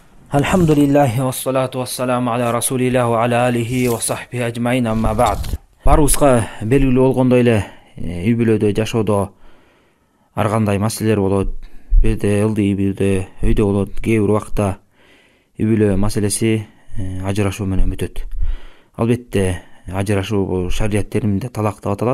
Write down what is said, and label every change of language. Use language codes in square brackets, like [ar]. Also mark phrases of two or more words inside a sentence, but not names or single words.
[ar] الحمد لله والصلاة والسلام على رسول الله وعلى آله وصحبه أجمعين أما بعد. [ky] Барыбызга белгилүү болгондой эле үй бүлөдө жашоодо ар кандай маселелер болот. Бирде ылдый, бирде өйдө болот. Кээ бир убакта үй бүлө маселеси ажырашуу менен бүтөт. Албетте ажырашуу бул шарият териминде талак деп аталат.